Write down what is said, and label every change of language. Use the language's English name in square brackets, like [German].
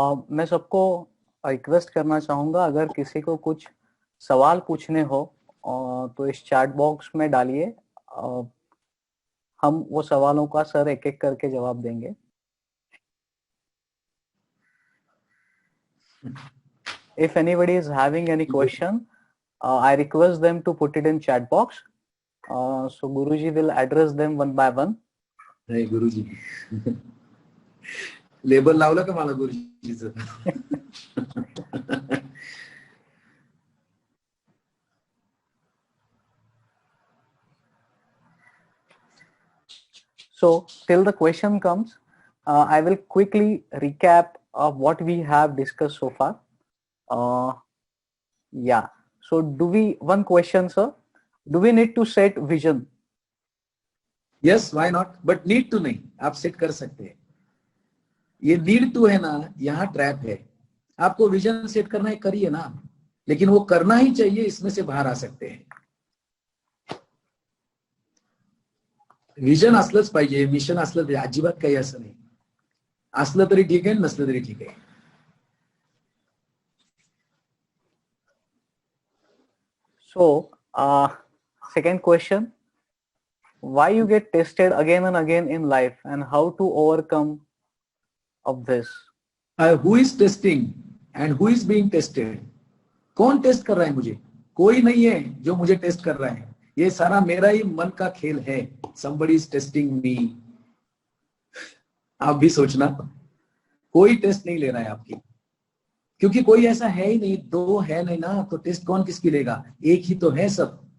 [Hindi] मैं सबको रिक्वेस्ट करना चाहूँगा, अगर किसी को कुछ सवाल पूछने हो तो इस चैट बॉक्स में डालिए, हम वो सवालों का सर एक एक करके जवाब देंगे। [English] If anybody is having any question, I request them to put it in chat box. So Guruji will address them one by one. Hey Guruji. [Marathi] Label लावला का मला गुरुजीचं? [English] So till the question comes, I will quickly recap of what we have discussed so far. Yeah. So one question, sir. Do we need to set vision? Yes, why not? But need to [Hindi] नहीं, आप set कर सकते हैं। ये need to है ना, यहाँ trap है। आपको विजन सेट करना है, करिए ना, लेकिन वो करना ही चाहिए, इसमें से बाहर आ सकते हैं। [Marathi] विजन असलंच पाहिजे, मिशन असलं तरी, अजिबात काही असं नाही। असलं तरी ठीक आहे, नसलं तरी ठीक आहे। [English] So second question, why you get tested again and again in life and how to overcome of this? Who is testing and who is being tested? [Hindi] कौन टेस्ट कर रहा है मुझे? कोई नहीं है जो मुझे टेस्ट कर रहा है, ये सारा मेरा ही मन का खेल है। [English] Somebody is testing me. [Hindi] आप भी सोचना, कोई टेस्ट नहीं ले रहा है आपकी, क्योंकि कोई ऐसा है ही नहीं, दो है नहीं ना, तो टेस्ट कौन किसकी लेगा? एक ही तो है सब।